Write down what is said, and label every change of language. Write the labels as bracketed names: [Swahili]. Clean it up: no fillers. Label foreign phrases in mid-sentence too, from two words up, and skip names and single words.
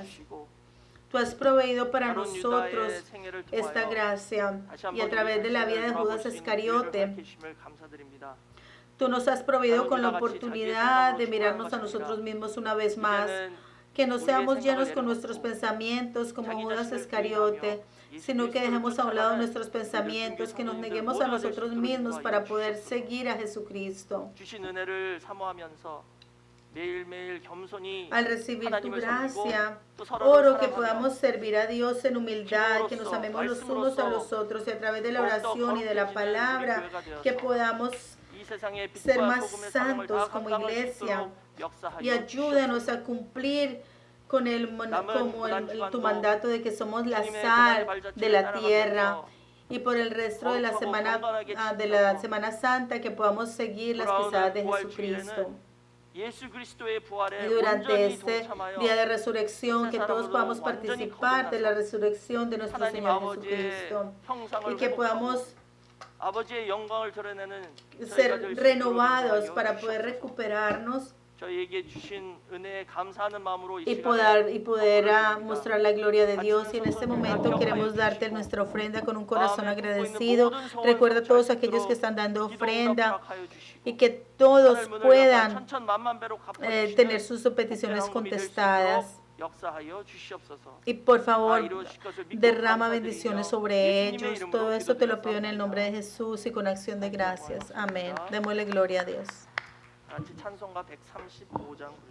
[Spanish] Tú has proveído para nosotros esta gracia, y a través de la vida de Judas Iscariote, tú nos has proveído con la oportunidad de mirarnos a nosotros mismos una vez más, que no seamos llenos con nuestros pensamientos como Judas Iscariote, sino que dejemos a un lado nuestros pensamientos, que nos neguemos a nosotros mismos para poder seguir a Jesucristo. [Korean] 주신 은혜를 사모하면서 매일매일 겸손히 [Spanish] Al recibir tu [Korean] 하나님을 섬기고 [Spanish] gracia, [Korean] 또 서로를 [Spanish] oro que [Korean] 사랑하며 [Spanish] podamos servir a Dios en humildad, que nos amemos los unos a los otros y a través de la oración y de la palabra, que podamos [Korean] 이 세상의 [Spanish] ser [Korean] 빛과 [Spanish] más [Korean] 소금의 사명을 다 [Spanish] santos como [Korean] 감당할 수 [Spanish] iglesia [Korean] 있도록 역사하여 [Spanish] y ayúdanos a cumplir con tu mandato de que somos la sal de la tierra. Y por el resto de la Semana Santa que podamos seguir las pisadas de Jesucristo. [Korean] 예수 그리스도의 부활에 [Spanish] Y durante [Korean] 온전히 [Spanish] este [Korean] 동참하여 [Spanish] día de resurrección, que todos podamos participar de la resurrección de nuestro [Korean] 하나님 [Spanish] Señor [Korean] 아버지의 [Spanish] Jesucristo. [Korean] 형상을 [Spanish] Y que [Korean] 회복하고 [Spanish] podamos [Korean] 아버지의 영광을 드러내는 저희가 [Spanish] ser [Korean] 될 수 있도록 [Spanish] renovados [Korean] 인도하여 [Spanish] para poder [Korean] 주시옵소서. [Spanish] recuperarnos [Korean] 저희에게 주신 은혜에 감사하는 마음으로 이 [Spanish] y [Korean] 시간에 [Spanish] poder [Korean] 드립니다. [Spanish] mostrar la gloria de Dios. Y en este momento queremos darte nuestra ofrenda con un corazón agradecido. Recuerda a todos aquellos que están dando ofrenda y que todos puedan tener sus peticiones contestadas. Y por favor, derrama bendiciones sobre ellos. Todo esto te lo pido en el nombre de Jesús y con acción de gracias. Amén. Démosle gloria a Dios. [Korean] 같이 찬송가 135장